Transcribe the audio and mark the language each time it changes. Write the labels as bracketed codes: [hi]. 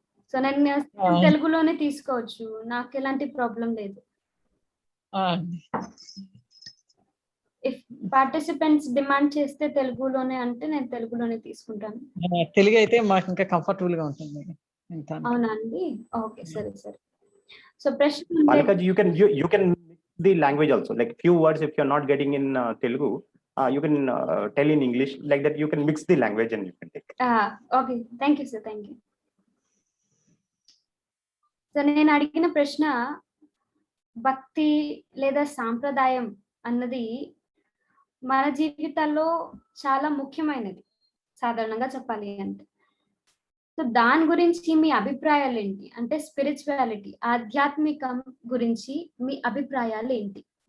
[te] So నేను తెలుగులోనే తీసుకోవచ్చు, నాకు ఎలాంటి ప్రాబ్లం లేదు. [en] if participants demand [te] చేస్తే తెలుగులోనే అంటే నేను తెలుగులోనే తీసుకుంటాను. తెలుగు అయితే మాకు ఇంకా కంఫర్టబుల్ గా ఉంటుంది. అవునండి. ఓకే, సరే సరే. సో ప్రశ్న [en] Palika ji, you can mix the language also, like few words if you are not getting in Telugu, you can tell in English, like that you can mix the language and you can take. Okay, thank you sir, thank you. [te] So నేను అడిగిన ప్రశ్న భక్తి లేదా సాంప్రదాయం అన్నది మన జీవితాల్లో చాలా ముఖ్యమైనది సాధారణంగా చెప్పాలి అంటే. సో దాని గురించి మీ అభిప్రాయాలు ఏంటి? అంటే స్పిరిచువాలిటీ, ఆధ్యాత్మికం గురించి మీ అభిప్రాయాలు ఏంటి?